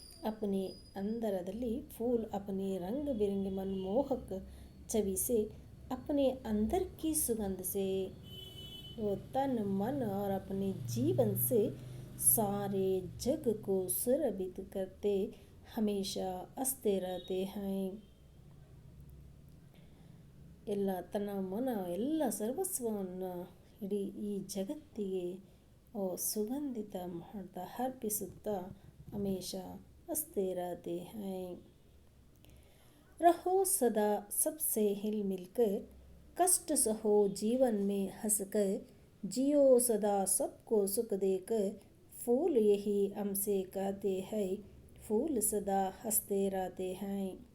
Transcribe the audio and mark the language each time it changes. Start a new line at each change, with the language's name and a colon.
Hindi: अपने अंदरದಲ್ಲಿ फूल अपने रंग बिरंगे मनमोहक छवि से, अपने अंदर की सुगंध से, वो तन मन और अपने जीवन से सारे जग को सुरभित करते हमेशा हंसते रहते हैं।
Kannada: ಎಲ್ಲ ತನ್ನ ಮನ ಎಲ್ಲ ಸರ್ವಸ್ವವನ್ನು ಇಡೀ ಈ ಜಗತ್ತಿಗೆ ಸುಗಂಧಿತ ಮಾಡ್ತಾ अर्पिಸುತ್ತಾ
Hindi: हमेशा हंसते रहते हैं। रहो सदा सबसे हिल मिलकर, कष्ट सहो जीवन में हंसकर, जियो सदा सबको सुख देकर, फूल यही हमसे कहते हैं, फूल सदा हंसते रहते हैं।